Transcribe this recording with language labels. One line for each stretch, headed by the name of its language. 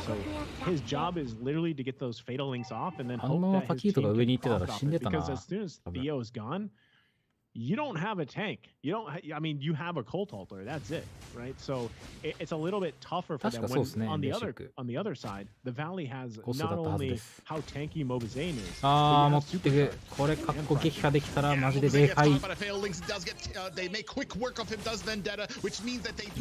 English: So his job is literally to get those fatal links off and then hope that his team can profit off it. Because as soon as Theo is gone, you don't have a tank. You don't. You have a Cold Alter. That's it, right? So it's a little bit tougher for them. When on the other side, the Valley has not only how tanky Mobazane is.
Japanese: 持ってく。これかっこ撃破できたらマジででかい。
English: They make quick work of him, does Vendetta, which means that they do